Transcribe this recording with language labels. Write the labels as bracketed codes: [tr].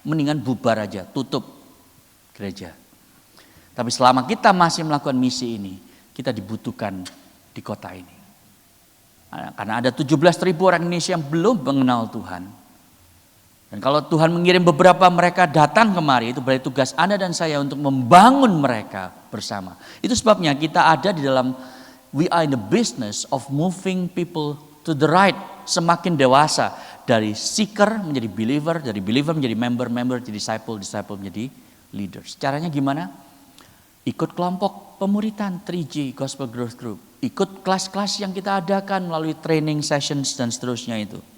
[id] Mendingan bubar aja, tutup gereja. Tapi selama kita masih melakukan misi ini, kita dibutuhkan di kota ini. Karena ada 17.000 orang Indonesia yang belum mengenal Tuhan. Dan kalau Tuhan mengirim beberapa mereka datang kemari, itu berarti tugas Anda dan saya untuk membangun mereka bersama. Itu sebabnya kita ada di dalam, [en] we are in the business of moving people to the right. [id] Semakin dewasa, dari seeker menjadi believer, dari believer menjadi member, member jadi disciple, disciple menjadi leaders. Caranya gimana? Ikut kelompok pemuritan 3G Gospel Growth Group. Ikut kelas-kelas yang kita adakan melalui training sessions dan seterusnya itu.